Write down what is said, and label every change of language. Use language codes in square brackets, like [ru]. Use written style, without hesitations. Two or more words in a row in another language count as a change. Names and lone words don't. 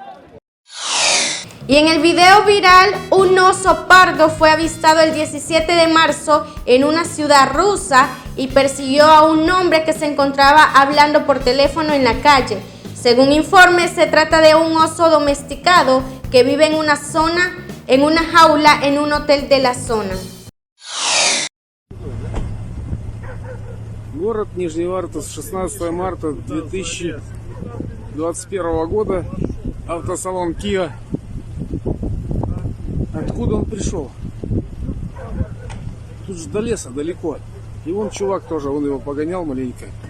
[es] Y en el video viral, un oso pardo fue avistado el 17 de marzo en una ciudad rusa y persiguió a un hombre que se encontraba hablando por teléfono en la calle. Según informes, se trata de un oso domesticado que vive en una jaula en un hotel de la zona. [ru] Город Нижневартовск, 16 марта 2021 года, автосалон Kia. Откуда он пришел? Тут же до леса далеко. И вон чувак тоже, он его погонял маленько.